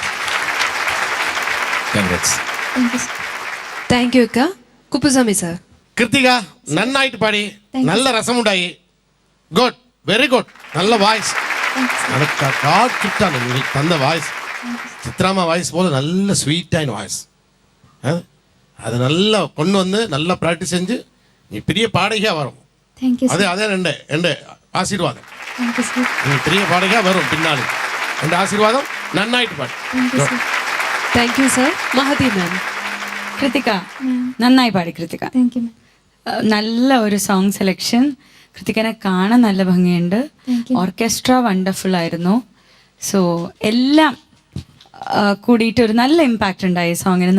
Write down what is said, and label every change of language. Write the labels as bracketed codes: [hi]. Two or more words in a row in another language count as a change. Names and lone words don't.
[en] thank you [ml] അക്ക. കുപ്പുസ്വാമി സർ. കൃത്തിക നന്നായിട്ട് പാടി, നല്ല രസമുണ്ടായി. [en] good, very good. [ml] നല്ല വായ്സ്, കിട്ടാണ് തന്ന വായ്സ്. ചിത്രാമ്മ വായ്സ് പോലെ [ta] நல்ல ஸ்வீட்டான வாய்ஸ். அது நல்லா கொண்டு வந்து நல்லா ப்ராக்டிஸ் செஞ்சு நீ பெரிய பாடகியாக வரும். அதே அதே எந்த ஆசீர்வாதம். நீ பெரிய பாடகியாக வரும் பின்னாடி. எந்த ஆசீர்வாதம். [ml] നന്നായിട്ട് പാടി. [en] thank you [ml] സർ. മഹതി മാം. കൃതിക നന്നായി പാടി. കൃതിക നല്ല ഒരു [en] song selection. [ml] കൃതികനെ കാണാൻ നല്ല ഭംഗിയുണ്ട്. [en] orchestra wonderful [ml] ആയിരുന്നു. സോ എല്ലാം കൂടിയിട്ട് ഒരു നല്ല ഇമ്പാക്റ്റ് ഉണ്ടായി സോങ്ങിന്.